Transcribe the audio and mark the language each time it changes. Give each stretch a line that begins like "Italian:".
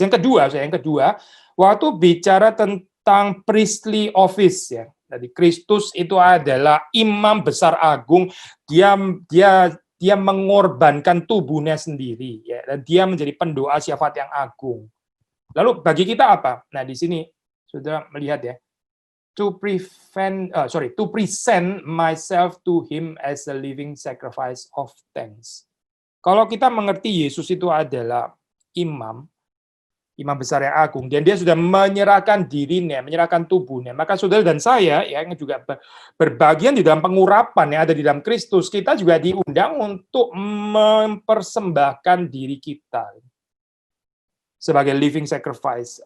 Indonesian: Yang kedua, waktu bicara tentang
English: priestly office
Indonesian: ya. Jadi Kristus itu adalah imam besar agung, dia dia dia mengorbankan tubuhnya sendiri ya, dan dia menjadi pendoa syafaat yang agung. Lalu bagi kita apa? Nah, di sini Saudara melihat ya,
English: to present myself to him as a living sacrifice of thanks.
Indonesian: Kalau kita mengerti Yesus itu adalah imam, imam besar yang agung, dan dia sudah menyerahkan dirinya, menyerahkan tubuhnya, maka saudara dan saya yang juga berbagian di dalam pengurapan yang ada di dalam Kristus, kita juga diundang untuk mempersembahkan diri kita sebagai
English: living sacrifice.